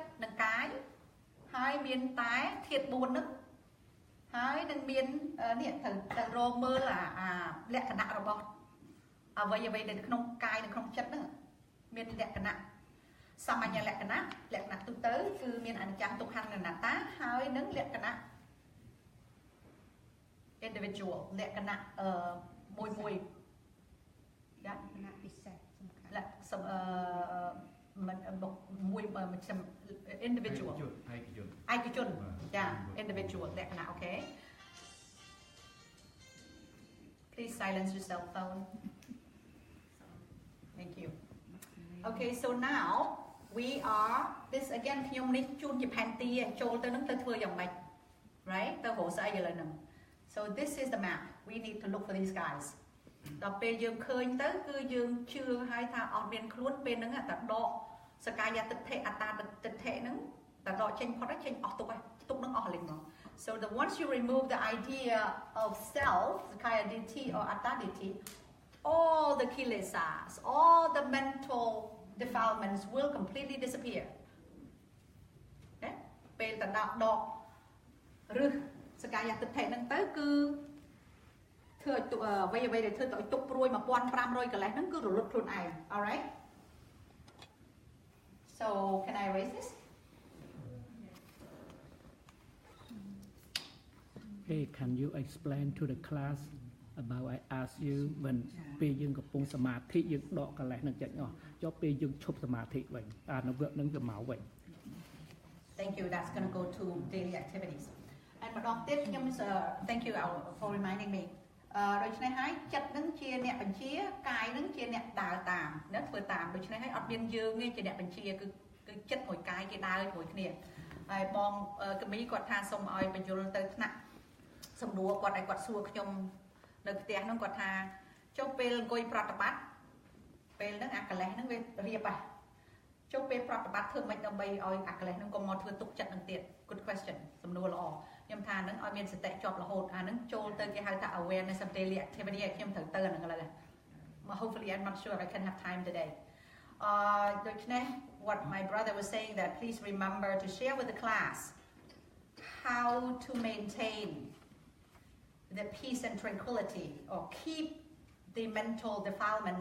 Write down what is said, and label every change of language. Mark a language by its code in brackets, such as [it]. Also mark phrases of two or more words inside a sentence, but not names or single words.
[km] និងកាយហើយមានតែធាតុ4ហ្នឹងហើយនឹងមាននេះទៅរងមើលអាលក្ខណៈរបស់អ្វីៗនៅក្នុងកាយនៅក្នុងចិត្តហ្នឹងមានលក្ខណៈសាមញ្ញលក្ខណៈទូទៅគឺមានអនិច្ចំទុក្ខំអនត្តាហើយនឹងលក្ខណៈ individual លក្ខណៈមួយលក្ខណៈពិសេសសំ ខាន់មួយindividual ឯកជនចា individual លក្ខណៈ [en] okay please silence your cell phone thank you okay so now we are this again [km] ខ្ញុំនេះជួនជាផែនទីចូលទៅនឹងទៅធ្វើយ៉ាងម៉េច [en] right [km] ទៅរកស្អីឥឡូវហ្នឹង [en] so this is the map we need to look for these guys [km] ដល់ពេលយើងឃើញទៅគឺយើងជឿហើយថាអ ត់មានខ្លួនពេលហ្នឹងតែដកសកាយតិដ្ឋិអត្តាតិដ្ឋិហ្នឹងតែដកចេញផុតហើយចេញ អស់ទុកហើយទុកនឹងអស់លេងមក [en] so the once you remove the idea of self sakaya ditti or atta ditti all the kilesas all the mental defilements will completely disappear [km] ណាពេលតដកឬសកាយតិដ្ឋិហ្នឹងទៅគឺធ្វើឲ្យអ្វីដែលធ្វើទៅទុកព្រួយ 1500 កន្លែងហ្នឹងគឺរលត់ខ្លួនឯង [en] alright so can I erase this Hey can you explain to the class about I ask you when [km] ពេលយើងកំពុងសមាធិយើងដកកន្លែងហ្នឹងចេញអស់ចុះពេលយើងឈប់សមាធិវិញតើនៅវគ្គហ្នឹងវាមកវិញ [en] Thank you that's going to go to daily activities and [km] ម្ដងទៀតខ្ញុំ [en] thank you for reminding me [km] ដូច្នេះហើយចិត្តនឹងជាអ្នកបញ្ជាកាយនឹងជាអ្នកដើរតាមណាធ្វើតាមដូច្នេះហើយអត់មានយើងទេជាអ្នកបញ្ជាគឺចិត្តមួយកាយគេដើរជាមួយគ្នាហើយបងកមីគាត់ថាសូមឲ្យបញ្យលទៅថ្នាក់សំណួរគាត់ឲ្យគាត់សួរខ្ញុំនៅផ្ទះហ្នឹងគាត់ ថាចុះពេលអង្គុយប្រតិបត្តិពេលហ្នឹងអាកលេសហ្នឹងវារៀបហើយចុះពេលប្រតិបត្តិធ្វើម៉េចដើម្បីឲ្យអាកលេសហ្នឹងកុំមកធ្វើទុកចិត្តនឹងទៀត [en] good question [km] សំណួរល្អខ្ញុំថាហ្នឹងឲ្យមានសតិជាប់រហូតអាហ្នឹងចូលទៅគេហៅថា [en] awareness of daily activity [km] ខ្ញុំត្រូវទៅអាហ្នឹងឥឡូវ [en] hopefully I'm not sure I can have time today ដូច្នេះ what my brother was saying that please remember to share with the class how to maintain the peace and tranquility or keep the mental defilements